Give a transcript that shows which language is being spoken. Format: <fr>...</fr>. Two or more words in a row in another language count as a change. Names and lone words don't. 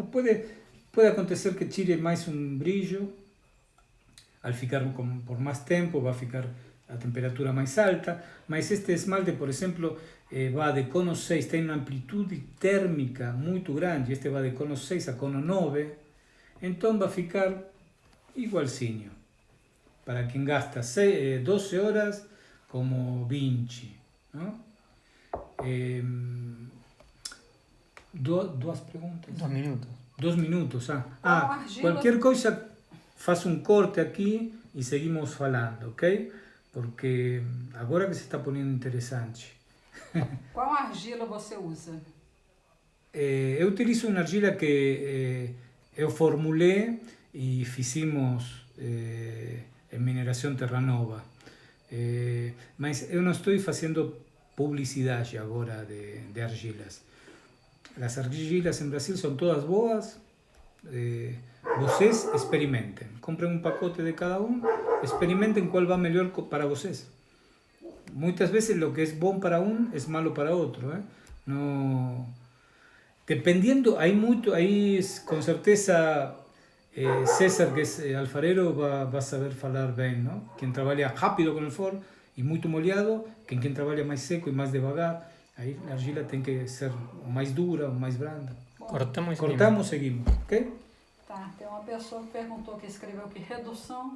<es>Puede acontecer que tire más un brillo, al ficar por más tiempo va a ficar a temperatura más alta, mas este esmalte, por ejemplo, va de cono 6, tiene una amplitud térmica muy grande, este va de cono 6 a cono 9, entonces va a</es> <pt>ficar igualzinho,</pt> <es>para quien gasta 12 horas como 20, ¿no? Dos preguntas. 2 minutos. 2 minutos, cualquier cosa, faço un corte aquí y seguimos falando, ok? Porque agora que se está poniendo interesante.</es> <pt>Qual argila você usa? Eu utilizo uma argila que eu formulei e fizemos em Mineração Terranova. Mas eu não estou fazendo publicidade agora de argilas. As argilas em Brasil são todas boas. Vocês experimentem. Comprem um pacote de cada um. Experimentem qual vai melhor para vocês. Muitas vezes o que é bom para um é malo para outro.</pt> <es>No... Dependiendo, hay con certeza César, que es alfarero, va a saber falar bien, ¿no? Quien trabaja rápido con el forno y muy molhado, quien trabaja más seco y más devagar, ahí la argila tiene que ser más dura o más branda.</es> <pt>Cortamos e Cortamos, seguimos, ok? Tá, tem uma pessoa que perguntou que escreveu que redução</pt>